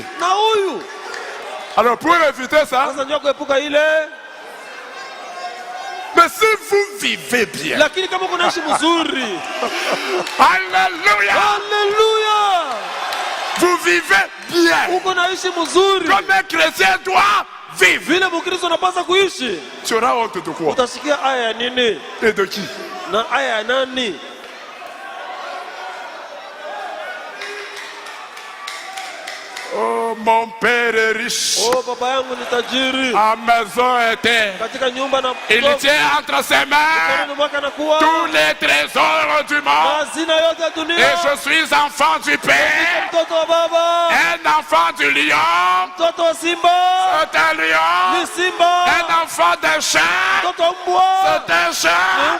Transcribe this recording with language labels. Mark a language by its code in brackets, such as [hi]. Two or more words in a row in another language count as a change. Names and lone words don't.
[fr] Alors pour éviter ça, mais si vous vivez bien, Alléluia, vous vivez bien, comme un chrétien doit vivre. Tu auras honte de quoi? Et de qui? Oh, mon père est riche. [sw] Oh, baba yangu ni tajiri. [fr] À maison était. [sw] Katika nyumba na [fr] il tient entre ses mains tous les trésors du monde. Et je suis enfant du Père. Un enfant du lion. C'est un lion. Un enfant d'un chien. C'est un chien.